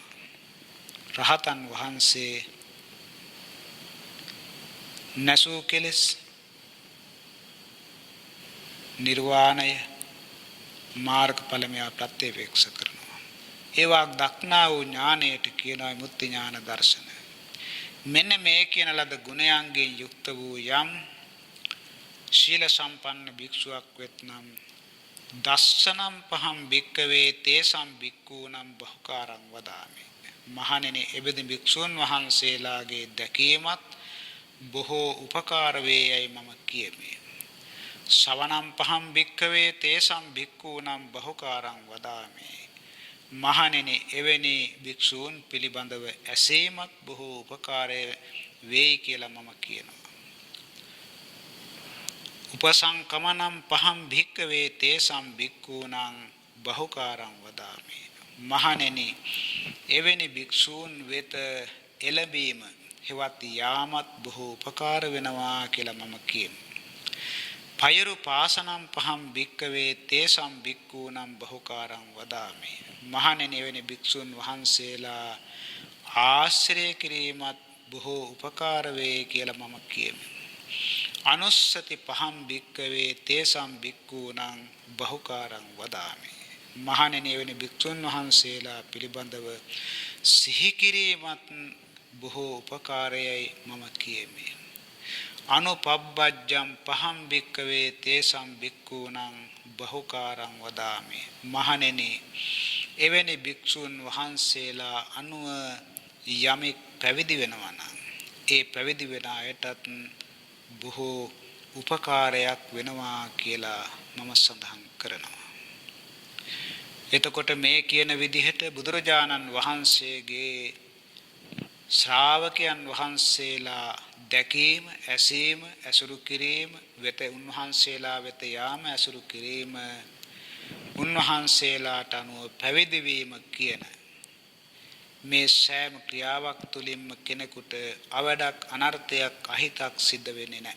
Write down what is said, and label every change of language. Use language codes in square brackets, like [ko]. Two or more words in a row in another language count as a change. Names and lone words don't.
[si] රහතන් වහන්සේ නැසූ කෙලෙස් නිර්වාණය මාර්ගඵලමය ප්‍රත්‍යවේක්ෂ කරනවා. ඒවා දක්නා වූ ඥානයට කියනවා මුක්ති ඥාන දර්ශන. මෙන්න මේ කියන ලද ගුණයන්ගෙන් යුක්ත වූ යම් ශීල සම්පන්න භික්ෂුවක් වෙත්නම් [pi] දස්සනම් පහම් භික්කවේ තේසම් භික්ඛූනම් බහුකාරං වදාමි. [si] මහණෙනි, එබඳු භික්ෂුන් වහන්සේලාගේ දැකීමත් බොහෝ උපකාර වේයයි මම කියමි. [pi] ශවනම් පහම් භික්කවේ තේසම් භික්ඛූනම් බහුකාරං වදාමි. [si] මහණෙනි එවැනි භික්ෂූන් පිළිබඳව ඇසීමත් බොහෝ උපකාරය වෙයි කියලා මම කියනවා. [pi] උපසංකමනම් පහම් භික්කවේ තේසම් භික්ඛූණං බහුකාරං වදාමි. [si] මහණෙනි එවැනි භික්ෂූන් වෙත එළඹීම හෙවත් යාමත් බොහෝ උපකාර වෙනවා කියලා මම කියනවා. [pi] පයරු පාසනම් පහම් භික්කවේ තේසම් භික්ඛූණං බහුකාරං වදාමි. [si] මහණෙනි එවැනි භික්ෂුන් වහන්සේලා ආශ්‍රය කිරීමත් බොහෝ උපකාර වේ කියලා මම කියනවා. [pi] අනුස්සති පහම් භික්කවේ තේසම් භික්ඛූණං බහුකාරං වදාමි. [si] මහණෙනි එවැනි භික්ෂුන් වහන්සේලා පිළිබඳව සිහි කිරීමත් බොහෝ උපකාරයයි මම කියමි. [pi] අනුපබ්බජ්ජම් පහම් භික්කවේ තේසම් භික්ඛූණං බහුකාරං වදාමි. [si] මහණෙනි එවැනි භික්ෂුන් වහන්සේලා අනුව යමෙක් පැවිදි වෙනවා නම් ඒ පැවිදි වෙන අයටත් බොහෝ උපකාරයක් වෙනවා කියලා මම සඳහන් කරනවා. එතකොට මේ කියන විදිහට බුදුරජාණන් වහන්සේගේ ශ්‍රාවකයන් වහන්සේලා දැකීම, ඇසීම, ඇසුරු කිරීම, වෙත උන්වහන්සේලා වෙත යාම, ඇසුරු කිරීම, උන්වහන්සේලාට අනුව පැවිදි වීම කියන මේ සෑම ක්‍රියාවක් තුළින්ම කෙනෙකුට අවඩක්, අනර්ථයක්, අහිතක් සිද්ධ වෙන්නේ නැහැ.